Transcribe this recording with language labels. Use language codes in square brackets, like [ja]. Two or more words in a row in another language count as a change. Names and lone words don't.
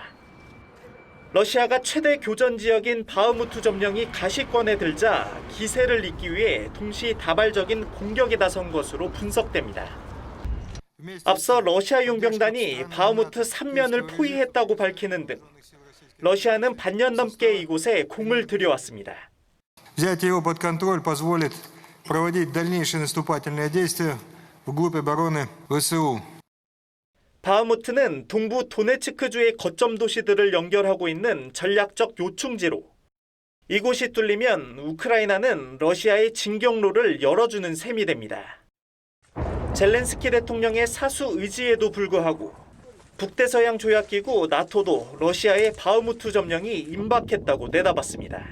[ko] 러시아가 최대 교전 지역인 바흐무트 점령이 가시권에 들자 기세를 잇기 위해 동시다발적인 공격에 나선 것으로 분석됩니다. 앞서 러시아 용병단이 바흐무트 3면을 포위했다고 밝히는 등 러시아는 반년 넘게 이곳에 공을 들여왔습니다. [ru] Взятие его под контроль позволит проводить дальнейшие наступательные действия вглубь обороны ВСУ. [ko] 바흐무트는 동부 도네츠크주의 거점 도시들을 연결하고 있는 전략적 요충지로 이곳이 뚫리면 우크라이나는 러시아의 진경로를 열어주는 셈이 됩니다. 젤렌스키 대통령의 사수 의지에도 불구하고 북대서양 조약기구 나토도 러시아의 바흐무트 점령이 임박했다고 내다봤습니다.